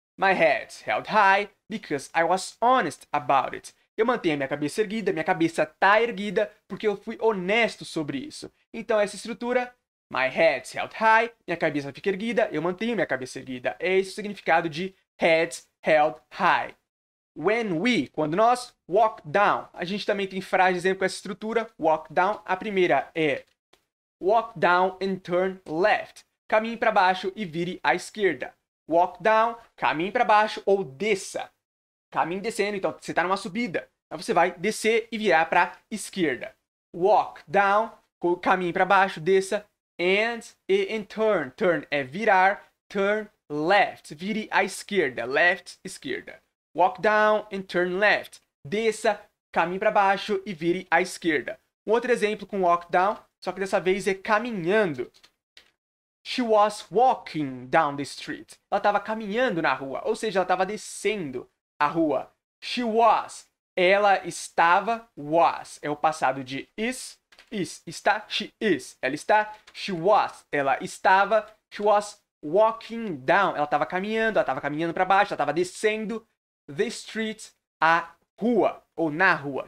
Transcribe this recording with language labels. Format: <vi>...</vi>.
<en>My head's held high because I was honest about it.</en> <pt>Eu mantenho a minha cabeça erguida, minha cabeça está erguida porque eu fui honesto sobre isso. Então, essa estrutura,</pt> <en>my head's held high,</en> <pt>minha cabeça fica erguida, eu mantenho minha cabeça erguida. É esse o significado de</pt> <en>heads held high.</en> <pt>Quando nós, walk down. A gente também tem frase de exemplo com essa estrutura, walk down. A primeira é</pt> <en>walk down and turn left.</en> <pt>Caminhe para baixo e vire à esquerda. Walk down, caminhe para baixo ou desça. Caminhe descendo, então você está numa subida. Aí você vai descer e virar para a esquerda. Walk down, caminhe para baixo, desça. And turn. Turn é virar. Turn left. Vire à esquerda. Left, esquerda.</pt> <en>Walk down and turn left.</en> <pt>Desça, caminhe para baixo e vire à esquerda. Um outro exemplo com walk down, só que dessa vez é caminhando.</pt> <en>She was walking down the street.</en> <pt>Ela estava caminhando na rua, ou seja, ela estava descendo a rua.</pt> <en>She was.</en> <pt>Ela estava. Was. É o passado de is. Está. She is. Ela está.</pt> <en>She was.</en> <pt>Ela estava.</pt> <en>She was walking down.</en> <pt>Ela estava caminhando para baixo, ela estava descendo</pt> <en>the street,</en> <pt>a rua, ou na rua.</pt>